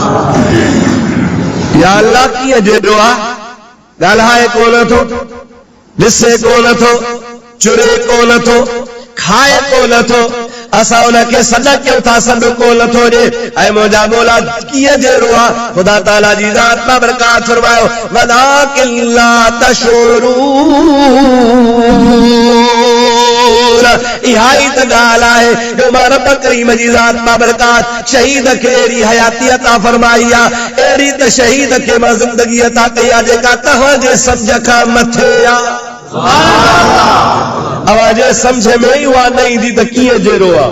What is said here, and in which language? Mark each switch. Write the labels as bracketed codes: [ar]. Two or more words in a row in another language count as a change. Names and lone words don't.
[sd] या अल्लाह कीअं जेरो आहे ॻाल्हाए कोन थो ॾिसे कोन थो, चुरे कोन थो, खाए कोन थो, असां उनखे सॾ कयूं था, सॾ कोन थो ॾे। ऐं मुंहिंजा मौला कीअं जहिड़ो आहे? ख़ुदा ताला जी ज़ात बाबरकात फरमायो [ar] ولكن لا تشعرون. [sd] इहा ई त ॻाल्हि आहे जो मां रब करीम जी ज़ात बाबरकात शहीद खे अहिड़ी हयाती अता फरमाई आहे, अहिड़ी त शहीद खे मां ज़िंदगी अता कई आहे जेका तव्हांजे सम्झ खां मथे आहे। अवाजे समझ में ही उहा न ईंदी त कीअं जहिड़ो आहे।